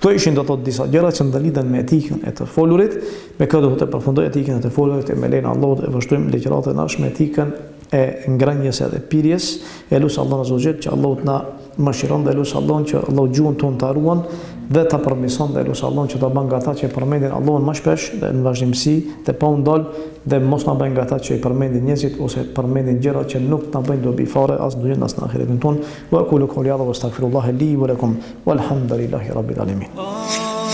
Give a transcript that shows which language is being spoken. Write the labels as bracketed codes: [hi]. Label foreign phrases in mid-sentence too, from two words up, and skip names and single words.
[sq] Këto ishin do të thotë disa gjëra që ndaliden me etikën e të folurit, me këtë do të përfundoj etikën e të folurit e me lenin Allahut e vazhdojmë ligjëratën nash me etikën e ngrënjes edhe pirjes, e lutem Allahun [ar] عز وجل [sq] që Allahu na mëshiron dhe lutem Allahun që Allahu gjuhën tonë ta ruan dhe ta përmirëson dhe lutem Allahun që ta bën nga ata që përmendin Allahun më shpesh dhe në vazhdimsi dhe pa u ndal dhe mos na bëjnë nga ata që i përmendin njerëzit ose përmendin gjëra që nuk na bëjnë dobi fare as në dunjën as në ahiretin ton. [ar] وأقول قولي هذا وأستغفر الله لي ولكم والحمد لله رب العالمين.